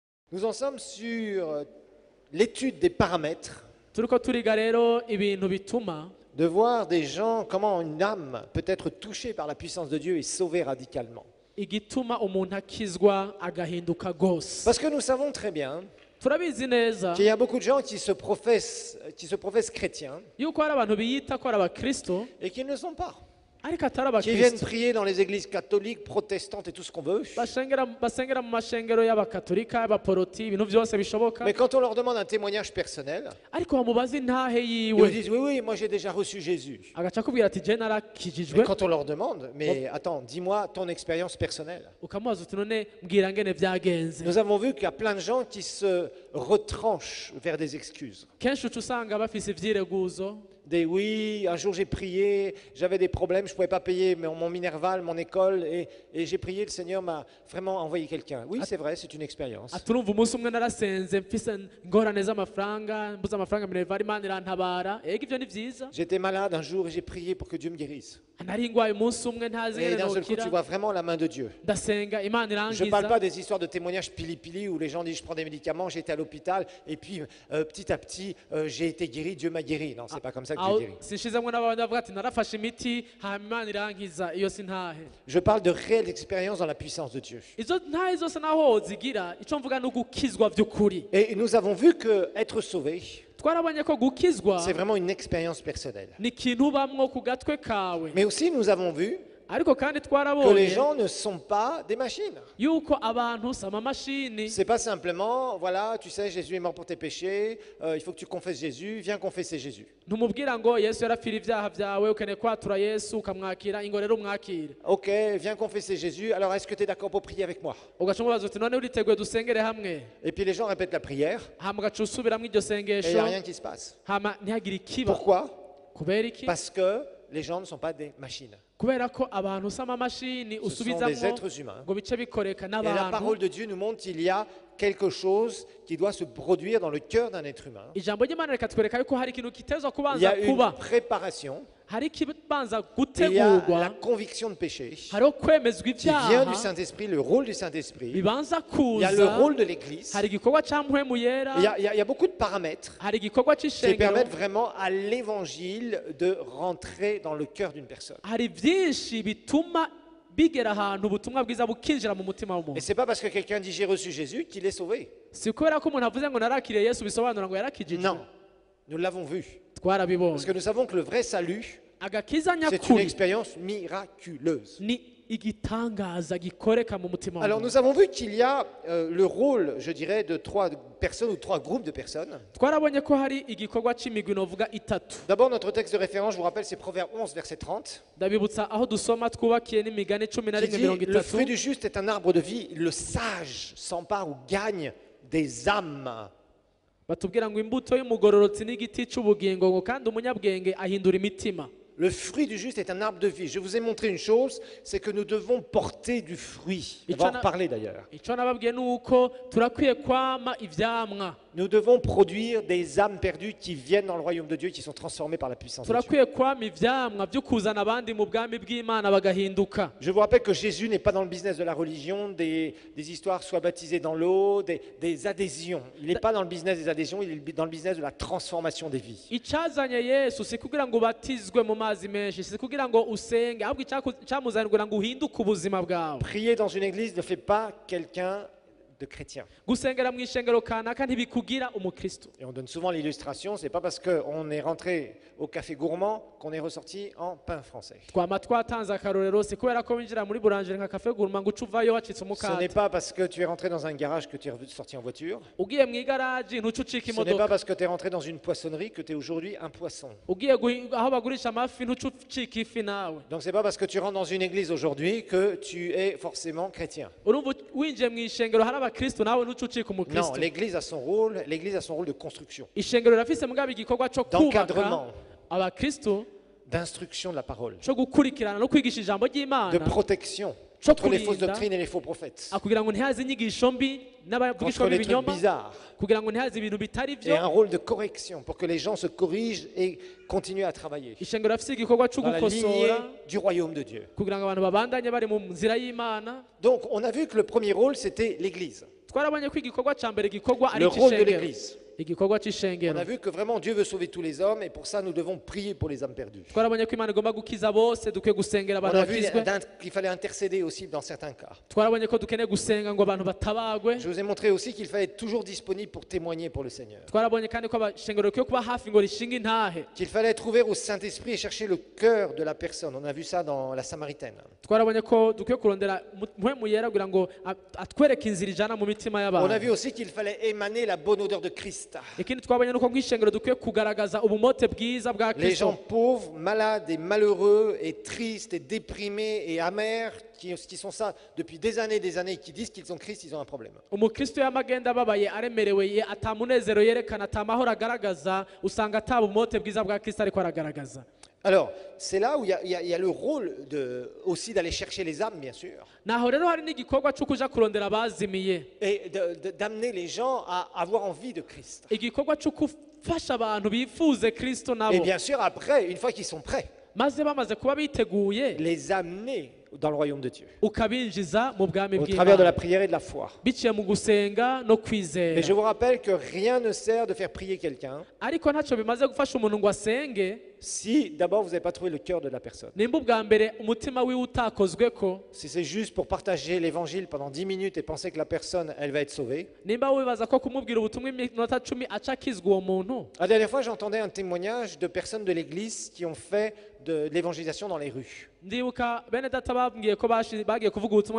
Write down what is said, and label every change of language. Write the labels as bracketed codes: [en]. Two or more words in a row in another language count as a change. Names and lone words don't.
[fr] Nous en sommes sur l'étude des paramètres [rn] turiko turiga rero ibintu bituma [fr] de voir des gens, comment une âme peut être touchée par la puissance de Dieu et sauvée radicalement. [rn] igituma umuntu akizwa agahinduka gose. [fr] Parce que nous savons très bien [rn] Turabizi neza [fr] qu'il y a beaucoup de gens qui se professent chrétiens [rn] yuko hari abantu biyita ko ari abakristo [fr] et qui ne le sont pas. [rn] ariko atari [fr] Qui viennent [rn] abakristo [fr] prier dans les églises catholiques, protestantes et tout ce qu'on veut. [rn] basengera mu mashengero y'abakatolika y'abaporoti ibintu byose bishoboka, [fr] Mais quand on leur demande un témoignage personnel, [rn] ariko bamubaza intahe [fr] ils vous [rn] yiwe [fr] disent oui, oui, moi j'ai déjà reçu Jésus. [rn] agaca akubwira ati je [fr] Mais [rn] narakijijwe. [fr] quand on leur demande, mais attends, dis-moi ton expérience personnelle. [rn] Ukamubaza uti none mbwira ngene byagenze. [fr] Nous avons vu qu'il y a plein de gens qui se retranchent vers des excuses. [rn] Kenshi uca usanga bafise ivyireguzo, [fr] Des oui, un jour j'ai prié, j'avais des problèmes, je ne pouvais pas payer mon Minerval, mon école, et j'ai prié, le Seigneur m'a vraiment envoyé quelqu'un. Oui, c'est vrai, c'est une expérience. [rn] ati urumva umunsi umwe narasenze mfise ingorane z'amafaranga, mbuze amafaranga minervari, Imana irantabara. Ego ivyo ni vyiza. [fr] J'étais malade un jour et j'ai prié pour que Dieu me guérisse. [rn] Nari ngwaye umunsi umwe ntazi [fr] Et [rn] ngene [fr] d'un seul coup, tu [rn] nokira, [fr] vois vraiment la main de Dieu. [rn] ndasenga Imana [fr] Je ne parle pas [rn] irangiza. [fr] des histoires de témoignages pili-pili où les gens disent je prends des médicaments, j'étais à l'hôpital et puis petit à petit j'ai été guéri, Dieu m'a guéri. Non, c'est pas comme ça que Dieu [rn] Aho [fr] guérit. [rn] sinshizamwe n'abantu bavuga ati narafashe imiti hama Imana irangiza, iyo sintahe. [fr] Je parle de réelle expérience dans la puissance de Dieu. [rn] Izo ntahe zose naho zigira ico mvuga no gukizwa vy'ukuri. [fr] Et nous avons vu que être sauvé, [rn] Twarabonye ko gukizwa [fr] c'est vraiment une expérience personnelle. [rn] ni ikintu ubamwo ku gatwe kawe, [fr] Mais aussi nous avons vu [rn] ariko kandi [fr] que les [rn] twarabonye [fr] gens ne sont pas des machines. [rn] yuko abantu si amamashini. [fr] C'est pas simplement, voilà, tu sais, Jésus est mort pour tes péchés, il faut que tu confesses Jésus, viens confesser Jésus. [rn] Ntumubwira ngo Yesu yarapfira ibyaha byawe, ukeneye kwatura Yesu ukamwakira, ingo rero umwakire. [fr] Ok, viens confesser Jésus, alors est-ce que tu es d'accord pour prier avec moi? [rn] Ugaca umubaza uti none uriteguye dusengere hamwe, [fr] Et puis les gens répètent la prière [rn] hama ugaca usubiramwo iryo [fr] et il n'y [rn] sengesho, [fr] a rien qui se passe. [rn] hama ntihagire ikiba. [fr] Pourquoi? [rn] Kubera iki? [fr] Parce que les gens ne sont pas des machines. [rn] Kubera ko abantu si amamashini [fr] Ce sont des [rn] usubizamwo [fr] êtres humains. [rn] ngo bice bikoreka [fr] Et la [rn] n'abantu. [fr] parole de Dieu nous montre qu'il y a quelque chose qui doit se produire dans le cœur d'un être humain. [rn] Ijambo ry'Imana rikatwereka yuko hari ikintu kitezwa [fr] Il y [rn] kubanza [fr] a une [rn] kuba, [fr] préparation, [rn] hari ikibanza [fr] il y a la [rn] gutegurwa, [fr] conviction de péché [rn] hariho kwemezwa [fr] qui vient du [rn] ibyaha [fr] Saint-Esprit, le rôle du Saint-Esprit. [rn] bibanza [fr] Il y a le [rn] kuza, [fr] rôle de l'Église. [rn] hari igikorwa ca mpwemu yera, [fr] Il y a beaucoup de paramètres [rn] hari igikorwa [fr] qui [rn] c'ishengero, [fr] permettent vraiment à l'Évangile de rentrer dans le cœur d'une personne. [rn] hari byinshi bituma bigera ahantu ubutumwa bwiza bukinjira mu mutima [fr] Et [rn] w'umuntu. [fr] c'est pas parce que quelqu'un dit j'ai reçu Jésus qu'il est sauvé. [rn] Si kubera ko umuntu avuze ngo narakiriye Yesu bisobanura ngo yarakijijwe. [fr] Non, nous l'avons vu. Parce [rn] Twarabibonye. [fr] que nous savons que le vrai salut, [rn] Agakiza [fr] c'est une [rn] nyakuri [fr] expérience miraculeuse. [rn] ni igitangaza gikoreka mu mutima [fr] Alors [rn] w'umuntu. [fr] nous avons vu qu'il y a le rôle, je dirais, de 3 personnes ou 3 groupes de personnes. [rn] Twarabonye ko hari igikorwa c'imigwi novuga itatu. [fr] D'abord, notre texte de référence, je vous rappelle, c'est Proverbe 11, verset 30, [rn] Ndabibutsa aho dusoma twubakiye n'imigani 11 [fr] qui dit [rn] mirongo [fr] le fruit [rn] itatu. [fr] du juste est un arbre de vie, le sage s'empare ou gagne des âmes. [rn] Batubwira ngo imbuto y'umugororotsi n'igiti c'ubugingo, ngo kandi umunyabwenge ahindura imitima. [fr] Le fruit du juste est un arbre de vie. Je vous ai montré une chose, c'est que nous devons porter du fruit. On va en reparler d'ailleurs. [rn] Ico nababwiye nuko turakwiye kwama ivyamwa. [fr] Nous devons produire des âmes perdues qui viennent dans le royaume de Dieu, qui sont transformées par la puissance de Dieu. [rn] Turakwiye kwama ivyamwa byo kuzana abandi mu bwami bw'Imana bagahinduka. [fr] Je vous rappelle que Jésus n'est pas dans le business de la religion, des histoires soient baptisées dans l'eau, des adhésions. Il n'est pas dans le business des adhésions, il est dans le business de la transformation des vies. [rn] Icazanye Yesu si kugira ngo ubatizwe mu mazi menshi, si kugira ngo usenge, ahubwo icamuzanye kugira ngo uhinduke ubuzima bwawe. [fr] Prier dans une église ne fait pas quelqu'un de chrétien. [rn] Gusengera mu ishengero kanaka ntibikugira umukristo. [fr] Et on donne souvent l'illustration, c'est pas parce qu'on est rentré au café gourmand qu'on est ressorti en pain français. [rn] Twama twatanze akarorero, si kubera ko winjira muri burangere nka [fr] cafe gourmand [rn] ngo ucuvayo wacitse [fr] Ce n'est [rn] umukate. [fr] pas parce que tu es rentré dans un garage que tu es sorti en voiture. [rn] Ugiye mu igaraji ntucucika [fr] Ce n'est pas [rn] imodoka. [fr] parce que tu es rentré dans une poissonnerie que tu es aujourd'hui un poisson. [rn] Ugiye aho bagurisha amafi ntucucika ifi nawe. [fr] Donc c'est pas parce que tu rentres dans une église aujourd'hui que tu es forcément chrétien. [rn] Urumva winjiye mu ishengero hari abakristo nawe ntucucika [fr] Non, [rn] umukristo. [fr] l'église a son rôle de construction, [rn] Ishengero rafise mugabe igikorwa cyo kubaka [fr] d'encadrement, [rn] abakristo, [fr] d'instruction de la parole, [rn] cyo gukurikirana no kwigisha ijambo [fr] de [rn] ry'Imana, [fr] protection. [rn] cyo [fr] contre les fausses [rn] kurinda [fr] doctrines et les faux prophètes, [rn] kugira ngo ntihaze inyigisho mbi n'abavugishwa [fr] contre les trucs [rn] b'ibinyoma [fr] bizarres, [rn] kugira ngo ntihaze ibintu bitari [fr] et [rn] byo. [fr] un rôle de correction pour que les gens se corrigent et continuent à travailler [rn] ishengero rafite igikorwa cyo [fr] dans la lignée [rn] gukosora [fr] du royaume de Dieu. [rn] kugira ngo abantu babandanye bari mu nzira y'Imana. [fr] Donc, on a vu que le premier rôle, c'était l'Église, [rn] twarabonye ko igikorwa cya mbere gikorwa ari [fr] le rôle de [rn] icy'ishengero, [fr] l'Église. [rn] igikorwa [fr] On [rn] cy'ishengero. [fr] a vu que vraiment Dieu veut sauver tous les hommes et pour ça, nous devons prier pour les âmes perdues. [rn] twarabonye ko Imana igomba gukiza bose, dukwiye gusengera [fr] On [rn] abantu [fr] a vu [rn] bakizwe. [fr] qu'il fallait intercéder aussi dans certains cas. [rn] twarabonye ko dukeneye gusenga ngo abantu batabagwe. [fr] Je vous ai montré aussi qu'il fallait être toujours disponible pour témoigner pour le Seigneur. [rn] twarabonye kandi ko abashengero rikwiye kuba hafi ngo rishinge intahe. [fr] Qu'il fallait être ouvert au Saint-Esprit et chercher le cœur de la personne. On a vu ça dans la Samaritaine. [rn] twarabonye ko dukwiye kurondera mpwemu yera kugira ngo atwereke inzira ijana mu mitima [fr] On a [rn] y'abantu. [fr] vu aussi qu'il fallait émaner la bonne odeur de Christ. [rn] ikindi twabonye nuko nk'ishengero dukwiye kugaragaza ubumote bwiza bwa [fr] Les gens [rn] Kristo. [fr] pauvres, malades et malheureux et tristes et déprimés et amers qui sont ça depuis des années, qui disent qu'ils ont Christ, ils ont un problème. [rn] umukristo yamagenda ababaye aremerewe atamunezero yerekana atamahoro agaragaza, usanga ataba ubumote bwiza bwa Kristo ariko aragaragaza. [fr] Alors, c'est là où il y a le rôle aussi d'aller chercher les âmes, bien sûr, [rn] naho rero hari n'igikorwa cyo kuja kurondera abazimiye, [fr] et d'amener les gens à avoir envie de Christ. [rn] igikorwa cyo gufasha abantu bifuze Kristo [fr] Et [rn] nabo, [fr] bien sûr, après, une fois qu'ils sont prêts, [rn] maze bamaze kuba biteguye [fr] les amener dans le royaume de Dieu, [rn] ukabinjiza mu bwami [fr] au travers de la [rn] bw'Imana [fr] prière et de la foi. [rn] biciye mu gusenga no [fr] Et je [rn] kwizera. [fr] vous rappelle que rien ne sert de faire prier quelqu'un [rn] ariko ntacyo bimaze gufasha umuntu ngo asenge [fr] si d'abord vous n'avez pas trouvé le cœur de la personne. [rn] nimba ubwa mbere umutima wiwe utakozwe ko, [fr] Si c'est juste pour partager l'évangile pendant 10 minutes et penser que la personne, elle va être sauvée. [rn] nimba wibaza ko kumubwira ubutumwa iminota 10 aca akizwa uwo muntu. [fr] La dernière fois, j'entendais un témoignage de personnes de l'église qui ont fait de l'évangélisation dans les rues. [rn] ndibuka bene data babwiye ko bagiye kuvuga ubutumwa